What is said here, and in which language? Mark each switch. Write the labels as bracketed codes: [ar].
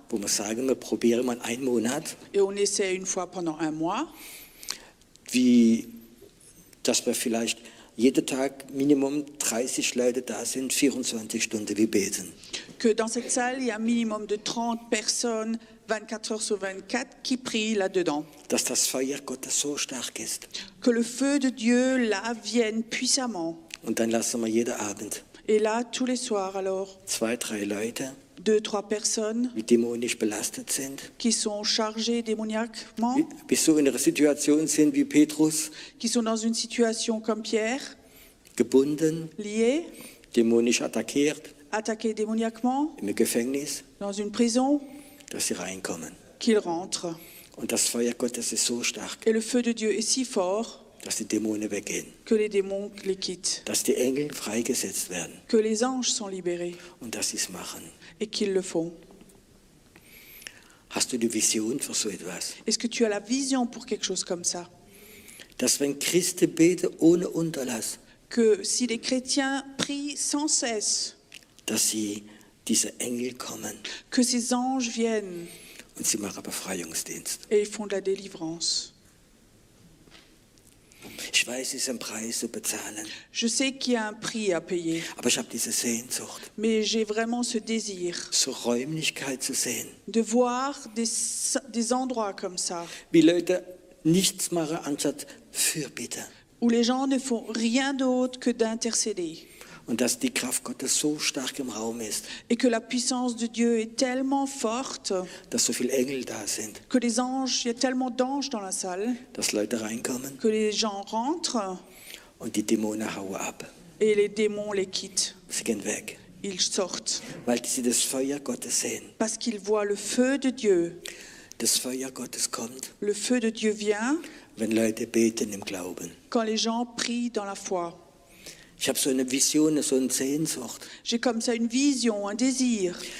[de] Wo wir sagen, wir probieren mal einen Monat, [fr] et on essaie une fois pendant un mois, [de] dass wir vielleicht jeden Tag Minimum 30 Leute da sind, 24 Stunden, wir beten. [fr] que dans cette salle, il y a un minimum de 30 personnes, 24 heures sur 24, qui prient là-dedans. [de] Dass das Feuer Gottes so stark ist. [fr] Que le feu de Dieu, là, vienne puissamment. [de] Und dann lassen wir jeden Abend [fr] Et là, tous les soirs, alors, [de] 2, 3 Leute [fr] 2-3 personnes [de] die dämonisch belastet sind, [fr] qui sont chargées démoniaquement, [de] wie so in einer Situation sind wie Petrus, [fr] qui sont dans une situation comme Pierre, [de] gebunden, [fr] liés, [de] dämonisch attackiert, [fr] attaqués démoniaquement, [de] im Gefängnis, [fr] dans une prison, [de] dass sie reinkommen. [fr] qu'ils rentrent. [de] Und das Feuer Gottes ist so stark, [fr] Et le feu de Dieu est si fort [de] dass die Dämonen weggehen, [fr] que les démons les quittent, [de] dass die Engel freigesetzt werden [fr] que les anges sont libérés [de] und dass sie es machen. [fr] et qu'ils le font. [de] Hast du die Vision für so etwas? [fr] Est-ce que tu as la vision pour quelque chose comme ça? [de] Dass wenn Christen beten ohne Unterlass, [fr] Que si les chrétiens prient sans cesse, [de] dass sie diese Engel kommen [fr] que ces anges viennent [de] und sie machen Befreiungsdienst. [fr] et ils font de la délivrance. [de] Ich weiß, es ist ein Preis zu bezahlen, [fr] Je sais qu'il y a un prix à payer, [de] aber ich habe diese Sehnsucht, [fr] mais j'ai vraiment ce désir [de] so Räumlichkeit zu sehen, [fr] de voir des endroits comme ça, [de] wie Leute nichts machen anstatt Fürbitte. [fr] où les gens ne font rien d'autre que d'intercéder. [de] Und dass die Kraft Gottes so stark im Raum ist, [fr] Et que la puissance de Dieu est tellement forte [de] dass so viele Engel da sind, [fr] que les anges, il y a tellement d'anges dans la salle, [de] dass Leute reinkommen [fr] que les gens rentrent [de] und die Dämonen hauen ab. [fr] et les démons les quittent. [de] Sie gehen weg, [fr] Ils sortent [de] weil sie das Feuer Gottes sehen. [fr] parce qu'ils voient le feu de Dieu. [de] Das Feuer Gottes kommt, [fr] Le feu de Dieu vient [de] wenn Leute beten im Glauben. [fr] quand les gens prient dans la foi. [de] Ich habe so eine Vision, so eine Sehnsucht, [fr] J'ai comme ça une vision, un désir